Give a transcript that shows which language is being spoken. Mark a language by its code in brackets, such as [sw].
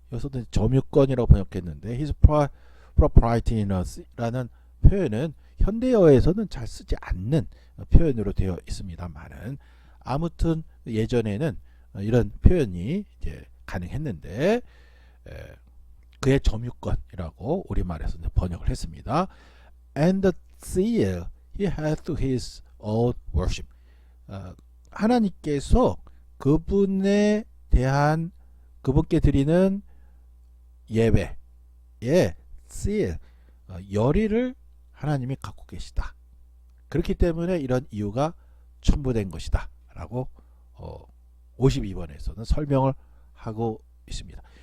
[ko] 여기서도 점유권이라고 번역했는데 [en] His propriety in us [ko] 라는 표현은 현대어에서는 잘 쓰지 않는 표현으로 되어 있습니다만은 아무튼 예전에는 이런 표현이 이제 가능했는데 그의 점유권이라고 우리말에서 번역을 했습니다. [en] And the seal he hath to his own worship. [ko] 하나님께서 그분에 대한 그분께 드리는 예배의 seal, 열의를 하나님이 갖고 계시다. 그렇기 때문에 이런 이유가 첨부된 것이다 라고 52번에서는 설명을 하고 있습니다.